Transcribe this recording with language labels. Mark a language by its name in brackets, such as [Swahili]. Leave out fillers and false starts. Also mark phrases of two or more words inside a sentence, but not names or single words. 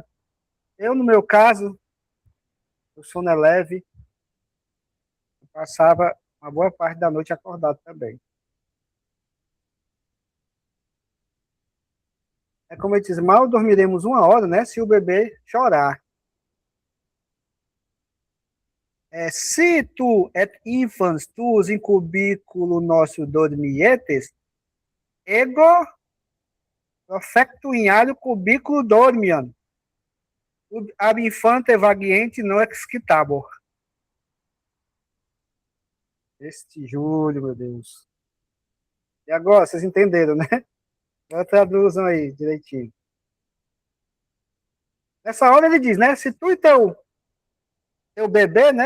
[Portuguese] Eu, no meu caso, o sono é leve, eu passava uma boa parte da noite acordado também. É como eu disse, mal dormiremos 1 hora, né? Se o bebê chorar. [Latin] Se tu et infans tuus in cubiculo nosso dormietes, ego profecto in alio cubiculo dormiam. Ab infante vagiente não excitabor. [Portuguese] Este Júlio, meu Deus. E agora, vocês entenderam, né? Agora traduzam aí direitinho. Nessa hora ele diz, né? Se tu e teu bebê, né?